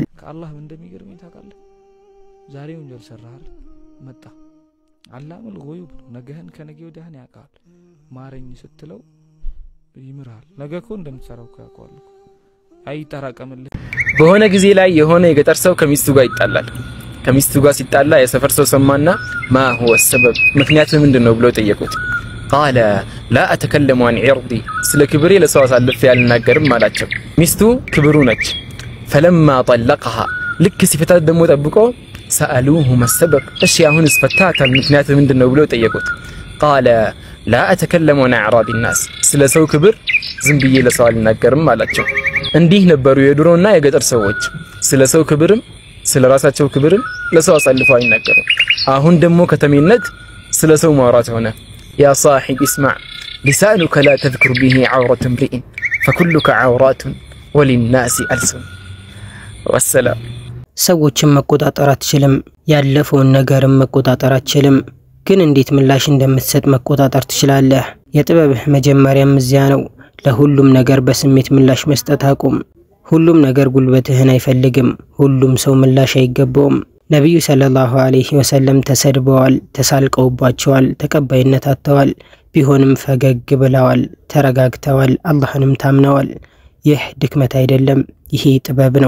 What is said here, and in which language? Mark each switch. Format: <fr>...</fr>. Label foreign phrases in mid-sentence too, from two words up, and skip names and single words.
<am>ከአላህ እንደሚገርም ታውቃለህ ዛሬ ወንጀል ሰራሃል መጣ አላህም ለጎይብ ነገህን ከነገ ወዲያን ያውቃል ማረኝ ስትለው ይምራል ነገኮ እንደምትሰራው ያውቃል አይጠራቀምልህ በሆነ ጊዜ ላይ የሆነ የገጠር ሰው ከሚስቱ ጋር ይጣላል ከሚስቱ ጋር ሲጣላ የሰፈር ሰው ሰማና</am> <ar>ما هو السبب</ar> <am>ምክንያቱ ምንድነው ብሎ ጠየቁት</am> <ar>قال لا اتكلم عن عرضي</ar> <am>ስለ ክብሬ ለሰው አሳልፌ ያልናገርም አላቸው ሚስቱ ክብሩ ነች</am> <ar>فلما طلقها</ar> <am>ልክ ሲፈታት ደሞ ጠብቆ</am> <ar>سالوه ما</ar> <am>السبب እሺ አሁን እስፈታታ ምክንያቱ ምንድነው ብሎ ጠየቁት</am> <ar>قال لا اتكلم عن اعراض الناس</ar> <am>ስለ ሰው ክብር ዝም ብዬ ለሰው አልናገርም አላቸው እንዲህ ነበሩ የድሮና የገጠር ሰዎች ስለ ሰው ክብርም ስለ ራሳቸው ክብርም ለሰው አሳልፈው አይናገሩም አሁን ደሞ ከተሜነት ስለ ሰው ማውራት ሆነ</am> <ar>يا صاحب اسمع لسانك لا تذكر به عورة امرئ فكلك عورات وللناس ألسن والسلام</ar> <am>ሰዎችን መቆጣጠር አትችልም ያለፈውን ነገርም መቆጣጠር አትችልም ግን እንዴት ምላሽ እንደምትሰጥ መቆጣጠር ትችላለህ የጥበብህ መጀመሪያም እዚያ ነው ለሁሉም ነገር በስሜት ምላሽ መስጠት አቁም ሁሉም ነገር ጉልበትህን አይፈልግም ሁሉም ሰው ምላሽ አይገባውም ነብዩ ሰለላሁ ዐለይሂ ወሰለም ተሰድበዋል ተሳልቀውባቸዋል ተቀባይነት አጥተዋል ቢሆንም ፈገግ ብለዋል ተረጋግተዋል አላህንም ታምነዋል ይህ ድክመት አይደለም ይሄ ጥበብ ነው</am>